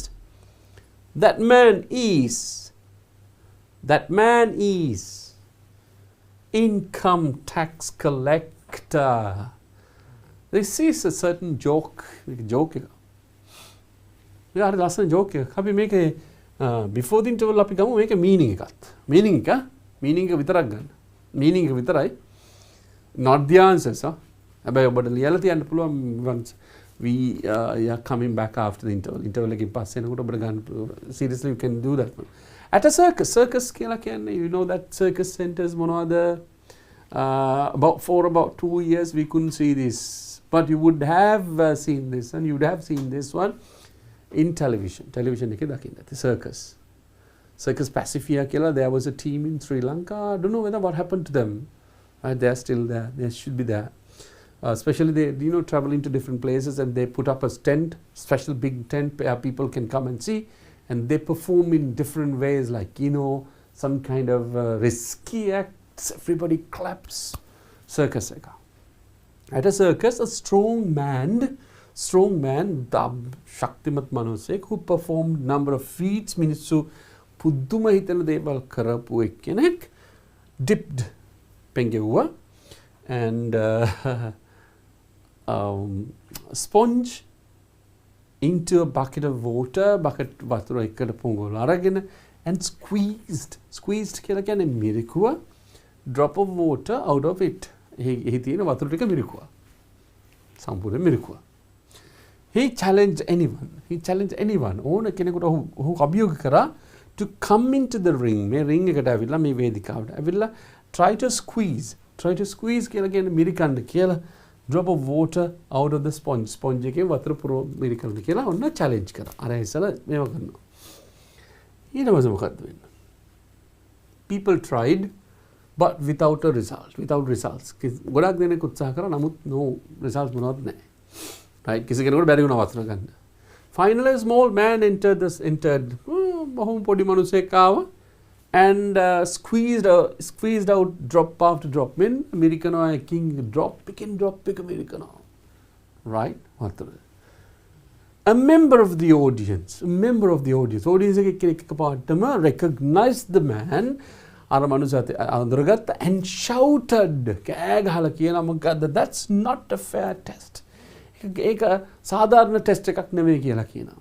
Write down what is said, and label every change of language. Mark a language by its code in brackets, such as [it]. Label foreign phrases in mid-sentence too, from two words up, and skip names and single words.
[en] That man is income tax collector." This is a certain joke. Joke. We are last joke. [si] අපි මේකේ [en] before the interval [si] අපි ගමු මේකේ meaning එකත්. meaning එක විතරක් ගන්න. meaning එක විතරයි. [en] Not the answers. [si] හැබැයි ඔබට ලියලා තියන්න පුළුවන් [en] once we are coming back after the interval. [si] interval එකකින් පස්සේ එනකොට ඔබට ගන්න [en] seriously you can do that one. At a circus [si] කියලා කියන්නේ [en] you know that circus centers මොනවද for about 2 years we couldn't see this, but you would have seen this and you would have seen this one in television [si] එකේ දකින්න. [en] The circus Pacifia කියලා there was a team in Sri Lanka. I don't know whether what happened to them. They are still there. They should be there. Especially they travel into different places and they put up a tent, special big tent where people can come and see, and they perform in different ways, like some kind of risky acts. Everybody claps. Circus එක. At a circus, a strong man, [si] ශක්තිමත් මිනිසෙක් [en] who performed number of feats, [si] මිනිස්සු පුදුම හිතන දේවල් කරපු එක්කෙනෙක් [en] dipped පෙඟෙව්වා and sponge into a bucket of water, [si] වතුර එකට පොඟවල අරගෙන [en] and squeezed [si] කියලා කියන්නේ මිරිකුවා [en] drop of water out of it. [si] එහි තියෙන වතුර ටික මිරිකුවා. සම්පූර්ණ මිරිකුවා. [en] He challenged anyone [si] ඕන කෙනෙකුට ඔහු අභියෝග කරා [en] to come into the ring. [si] මේ ring එකට ඇවිල්ලා මේ වේදිකාවට ඇවිල්ලා [en] try to squeeze [si] කියලා කියන්නේ මිරිකන්න කියලා [en] drop of water out of the sponge [si] එකේ වතුර පුරව මිරිකන්න කියලා ඔන්න challenge කරා. අර ඉස්සලා මේව කරනවා. ඊට පස්සේ මොකක්ද වෙන්නේ? [en] People tried but without results. [si] ගොඩක් දෙනෙක් උත්සාහ කරා නමුත් [en] no results [si] මොනවත් නැහැ. Right? කිසි කෙනෙකුට බැරි වුණා වතුර ගන්න. [en] Finally a small man entered [si] බොහොම පොඩි මිනිහෙක් ආවා [en] and squeezed out drop after drop. [si] Mean මිරිකනවා එකකින් drop එක මිරිකනවා. Right? වතුර. [en] A member of the audience එකපාරටම recognized the man, [si] අර මනුස්සයා අඳුරගත්තා [en] and shouted, [si] කෑ ගහලා කියනවා මොකද්ද, [en] that's not a fair test. [si] ඒක සාධාරණ ටෙස්ට් එකක් නෙවෙයි කියලා කියනවා.